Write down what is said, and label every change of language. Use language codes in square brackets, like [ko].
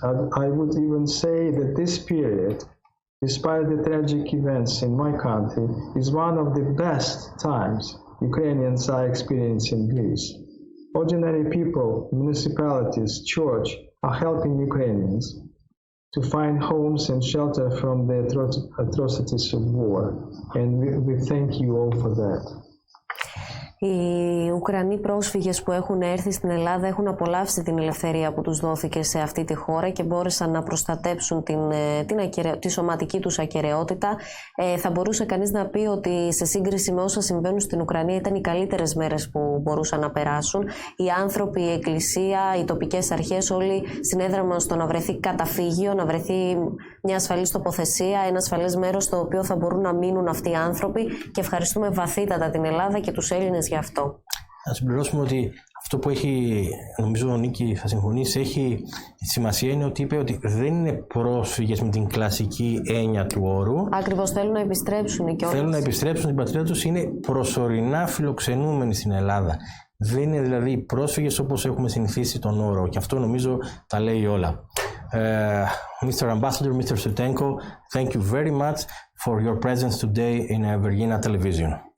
[en] I would even say that this period, despite the tragic events in my country, is one of the best times Ukrainians are experiencing in Greece. Ordinary people, municipalities, church are helping Ukrainians to find homes and shelter from the atrocities of war. And we thank you all for that. [el] Οι Ουκρανοί πρόσφυγες που έχουν έρθει στην Ελλάδα έχουν απολαύσει την ελευθερία που τους δόθηκε σε αυτή τη χώρα και μπόρεσαν να προστατέψουν τη σωματική τους ακεραιότητα. Θα μπορούσε κανείς να πει ότι σε σύγκριση με όσα συμβαίνουν στην Ουκρανία ήταν οι καλύτερες μέρες που μπορούσαν να περάσουν. Οι άνθρωποι, η εκκλησία, οι τοπικές αρχές όλοι συνέδραμαν στο να βρεθεί καταφύγιο, να βρεθεί μια ασφαλής τοποθεσία, ένα ασφαλές μέρος στο οποίο θα μπορούν να μείνουν αυτοί οι άνθρωποι, και ευχαριστούμε βαθύτατα την Ελλάδα και τους Έλληνες γι' αυτό. Να συμπληρώσουμε ότι αυτό που έχει, νομίζω ο Νίκη θα συμφωνήσει, έχει σημασία είναι ότι είπε ότι δεν είναι πρόσφυγες με την κλασική έννοια του όρου. Ακριβώς, θέλουν να επιστρέψουν και θέλουν να επιστρέψουν στην πατρίδα τους, είναι προσωρινά φιλοξενούμενοι στην Ελλάδα. Δεν είναι δηλαδή πρόσφυγες όπως έχουμε συνηθίσει τον όρο, και αυτό νομίζω τα λέει όλα. [en] Mr. Ambassador, Mr. Sutenko, thank you very much for your presence today in Vergina Television.